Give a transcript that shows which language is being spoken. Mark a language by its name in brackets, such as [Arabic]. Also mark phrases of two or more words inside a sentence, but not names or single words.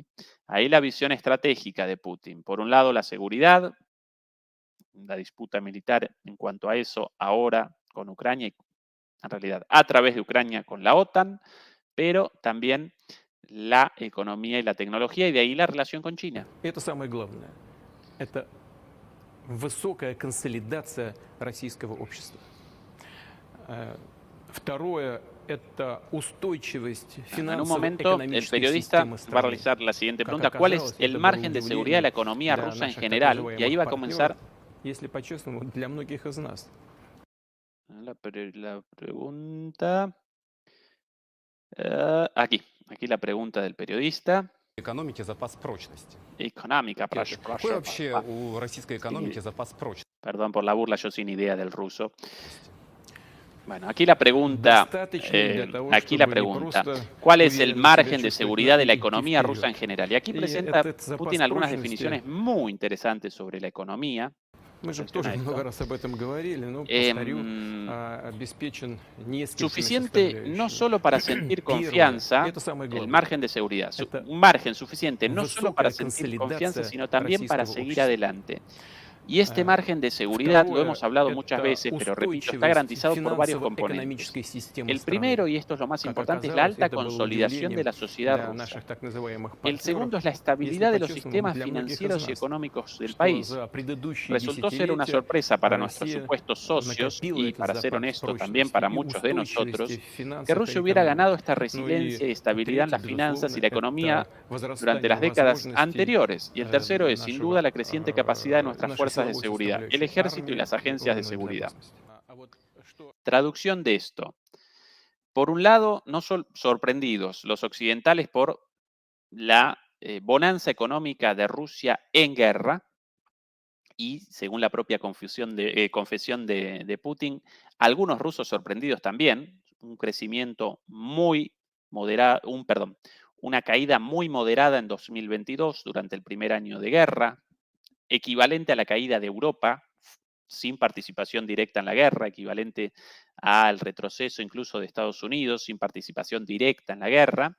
[Spanish] Ahí la visión estratégica de Putin. Por un lado, la seguridad, la disputa militar en cuanto a eso ahora con Ucrania y en realidad a través de Ucrania con la OTAN, pero también la economía y la tecnología, y de ahí la relación con China. [Russian] Это самое главное. Это высокая консолидация российского общества. Второе – это устойчивость [Spanish] En un momento, el [Russian] финансово-экономической [Spanish] periodista [Russian] системы [Spanish] va a [Russian] страны. [Spanish] realizar la siguiente [Russian] Как [Spanish] pregunta: ¿cuál es [Russian] оказалось, [Spanish] el [Russian] это было [Spanish] margen de seguridad de la [Russian] удивлением [Spanish] economía [Russian] для [Spanish] rusa en [Russian] наших так [Spanish] general? Y ahí va a [Russian] называемых [Spanish] comenzar [Russian] партнеров, если по-честному, для многих из нас. [Spanish] la pregunta. Aquí la pregunta del periodista. [Russian] Экономики запас прочности. [Spanish] Económica, [Russian] Какой вообще у российской экономики запас прочности? [Spanish] Perdón por la burla, yo sin idea del ruso. Bueno, aquí la pregunta, ¿cuál es el margen de seguridad de la economía rusa en general? Y aquí presenta Putin algunas definiciones muy interesantes sobre la economía. [Russian] Мы же тоже много раз об этом говорили, но повторю, обеспечен несколькими [Spanish] Suficiente no solo para sentir [Russian] Первое, [Spanish] confianza, [Russian] это самое [Spanish] el [Russian] главное. [Spanish] margen de seguridad, [Russian] Это [Spanish] un margen suficiente no solo para [Russian] высокая [Spanish] sentir confianza, [Russian] консолидация [Spanish] sino también para [Russian] российского [Spanish] seguir [Russian] общества. [Spanish] adelante. Y este margen de seguridad, lo hemos hablado muchas [Russian] это [Spanish] veces, pero repito, está [Russian] устойчивость [Spanish] garantizado por varios componentes. [Russian] финансово-экономической системы [Spanish] El [Russian] страны. [Spanish] primero, y esto es lo más [Russian] Как [Spanish] importante, es la [Russian] оказалось, [Spanish] alta [Russian] это было [Spanish] consolidación de la [Russian] удивлением [Spanish] sociedad [Russian] для [Spanish] rusa. [Russian] наших так называемых [Spanish] El [Russian] партнеров, [Spanish] segundo es la estabilidad de los sistemas financieros y económicos del país. [Russian] за предыдущие [Spanish] Resultó ser una sorpresa para nuestros [Russian] Россия [Spanish] supuestos socios [Russian] накопила [Spanish] y, [Russian] этот [Spanish] para ser [Russian] запас [Spanish] honesto, [Russian] прочности [Spanish] también para [Russian] и [Spanish] muchos de [Russian] устойчивости [Spanish] nosotros, [Russian] в финансах [Spanish] que [Russian] и [Spanish] Rusia hubiera [Russian] экономике. [Spanish] ganado esta [Russian] Ну и [Spanish] resiliencia y estabilidad en las [Russian] третье, [Spanish] finanzas y la [Russian] безусловно, [Spanish] economía [Russian] это возрастание [Spanish] durante las décadas [Russian] возможностей, [Spanish] anteriores. Y el tercero es, sin [Russian] нашего, [Spanish] duda, la creciente capacidad de nuestras [Russian] нашей [Spanish] fuerzas de [Russian] силовой [Spanish] seguridad, el [Russian] составляющей [Spanish] ejército y [Russian] армии [Spanish] las [Russian] и [Spanish] agencias de [Russian] органов [Spanish] seguridad. [Russian] безопасности. А вот что [Spanish] Traducción de esto. Por un lado, no son sorprendidos los occidentales por la bonanza económica de Rusia en guerra, y según la propia confesión de Putin, algunos rusos sorprendidos también, un crecimiento muy moderado, una caída muy moderada en 2022 durante el primer año de guerra, equivalente a la caída de Europa sin participación directa en la guerra, equivalente al retroceso incluso de Estados Unidos sin participación directa en la guerra.